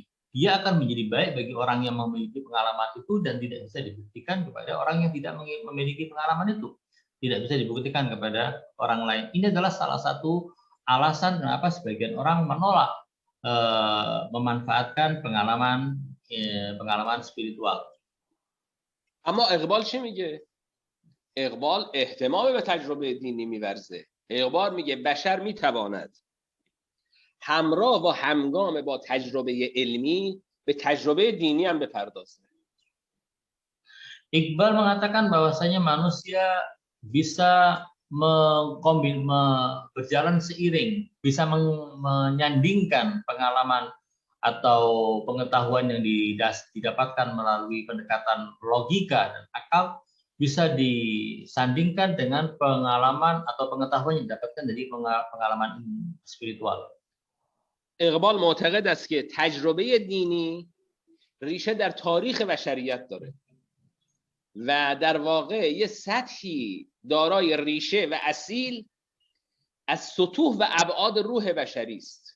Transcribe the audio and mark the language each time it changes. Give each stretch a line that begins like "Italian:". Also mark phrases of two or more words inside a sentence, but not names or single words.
Indonesian: Dia akan menjadi baik bagi orang yang memiliki pengalaman itu dan tidak bisa dibuktikan kepada orang yang tidak memiliki pengalaman itu. Tidak bisa dibuktikan kepada orang lain. Ini adalah salah satu alasan kenapa sebagian orang menolak memanfaatkan pengalaman spiritual.
Persian: اما اقبال چی میگه؟ اقبال احتمام به تجربه دینی می‌ورزه. اقبال میگه بشر میتواند همراه و همگام با تجربه علمی به تجربه دینی هم بپردازه.
Indonesian: Iqbal mengatakan bahwasanya manusia bisa berjalan seiring, bisa menyandingkan pengalaman atau pengetahuan yang didapatkan melalui pendekatan logika dan akal, bisa disandingkan dengan pengalaman atau pengetahuan yang didapatkan dari pengalaman spiritual.
Persian: اقبال معتقد است که تجربه دینی ریشه در تاریخ بشریت داره و در واقع یه سطحی دارای ریشه و اصیل از سطوح و ابعاد روح بشری است.